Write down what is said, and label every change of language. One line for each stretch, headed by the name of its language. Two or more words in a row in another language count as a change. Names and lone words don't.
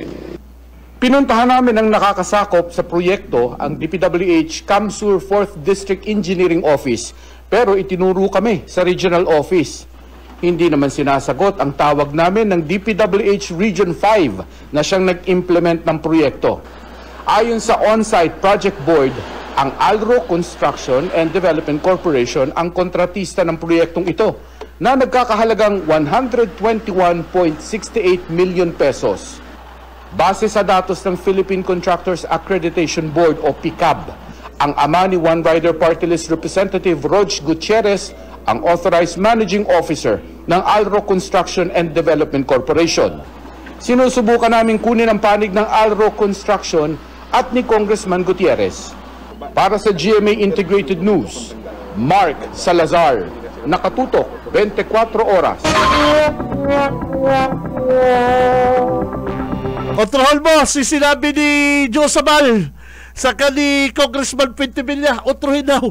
Filipino: Pinuntahan namin ang nakakasakop sa proyekto ang DPWH Kamsur 4th District Engineering Office, pero itinuro kami sa regional office. Hindi naman sinasagot ang tawag namin ng DPWH Region 5 na siyang nag-implement ng proyekto. Ayon sa
English: on-site project board,
Filipino: ang Alro Construction and Development Corporation ang kontratista ng proyektong ito na nagkakahalagang 121.68
English: million pesos.
Filipino: Base sa datos ng Philippine Contractors Accreditation Board o PICAB, ang ama ni One Rider Party List Representative Rog Gutierrez ang
English: authorized managing officer
Filipino: ng Alro Construction and Development Corporation. Sinusubukan namin kunin ang panig ng Alro Construction at ni Congressman Gutierrez. Para sa GMA Integrated News, Mark Salazar, nakatutok 24 oras. Kontrol mo, sinabi ni Joe Sabal sa ni Congressman Puentevilla, utrohin daw.